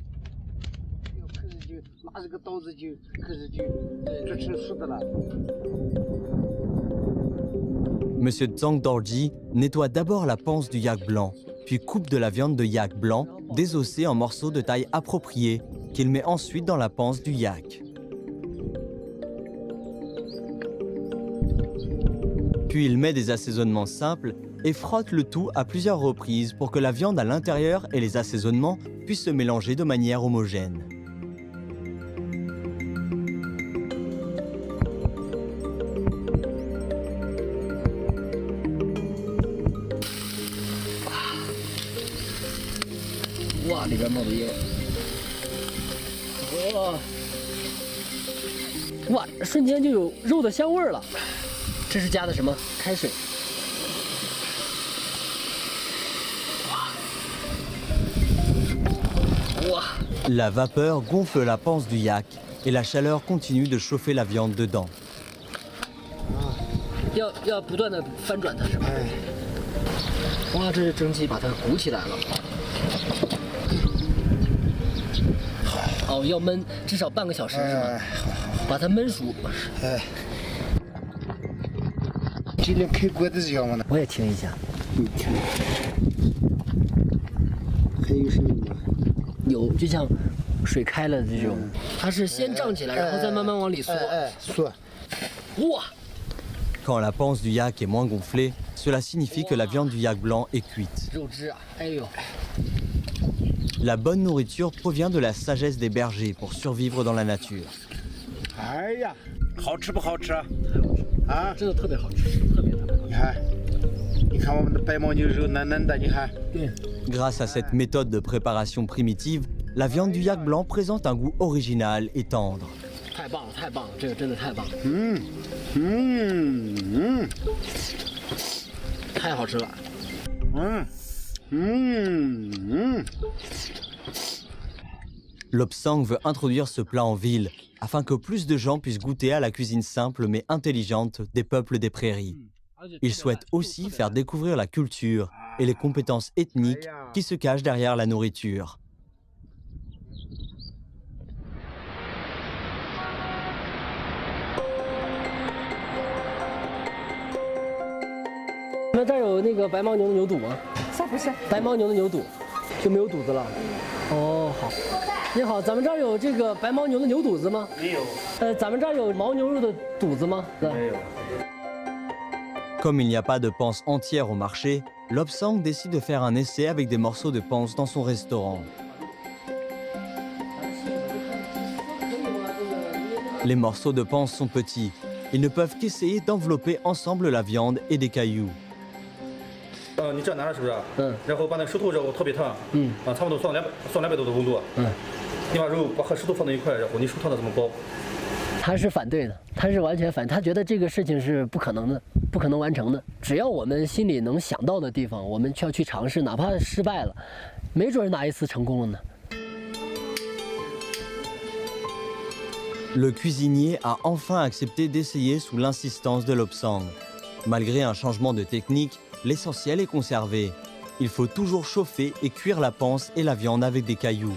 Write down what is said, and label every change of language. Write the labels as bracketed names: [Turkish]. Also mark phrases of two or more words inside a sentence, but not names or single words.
[French] Monsieur Zhang Dorji nettoie d'abord la panse du yak blanc, puis coupe de la viande de yak blanc, désossée en morceaux de taille appropriée, qu'il met ensuite dans la panse du yak. Puis il met des assaisonnements simples et frotte le tout à plusieurs reprises pour que la viande à l'intérieur et les assaisonnements puissent se mélanger de manière homogène. [Chinese] Wow, 里边冒着烟。哇，瞬间就有肉的香味儿了。这是加的什么？开水。哇。 [French] La vapeur gonfle la panse du yak et la chaleur continue de chauffer la viande dedans. [Chinese] 要不断的翻转它是吧？哇，这是蒸汽把它鼓起来了。哦，要焖至少半个小时是吧？把它焖熟。今天开锅的时候嘛，我也听一下。还有声音吗？有，就像水开了这种，它是先胀起来，然后再慢慢往里缩。缩。哇！ [French] Quand la panse du yak est moins gonflée, cela signifie que la viande du yak blanc est cuite. [Chinese] 肉汁啊，哎呦！ [French] La bonne nourriture provient de la sagesse des bergers pour survivre dans la nature. [Chinese] 哎呀，好吃不好吃啊？啊，真的特别好吃，特别。你看我们的白牦牛肉嫩嫩的，你看。对。 [French] Grâce à cette méthode de préparation primitive, la viande du yak blanc présente un goût original et tendre. [Chinese] 太棒了，太棒了，这个真的太棒了。太好吃了。 [French] Lobsang veut introduire ce plat en ville afin que plus de gens puissent goûter à la cuisine simple mais intelligente des peuples des prairies. Il souhaite aussi faire découvrir la culture et les compétences ethniques qui se cachent derrière la nourriture. [Chinese] 你们这儿有那个白牦牛的牛肚吗？不是，白牦牛的牛肚就没有肚子了。哦，好。你好，咱们这儿有这个白牦牛的牛肚子吗？没有。咱们这儿有牦牛肉的肚子吗？没有。 [French] Comme il n'y a pas de panse entière au marché, Lobsang décide de faire un essai avec des morceaux de panse dans son restaurant. Les morceaux de panse sont petits. Ils ne peuvent qu'essayer d'envelopper ensemble la viande et des cailloux. [Chinese] 你这样拿着是不是？然后把那个石头肉特别烫。差不多算200多的温度。你把肉和石头放在一块，然后你手烫的这么薄。他是反对的，他是完全反对，他觉得这个事情是不可能的，不可能完成的。只要我们心里能想到的地方，我们就要去尝试，哪怕失败了，没准哪一次成功了呢。 [French] Le cuisinier a enfin accepté d'essayer sous l'insistance de Lobsang. Malgré un changement de technique, l'essentiel est conservé. Il faut toujours chauffer et cuire la panse et la viande avec des cailloux.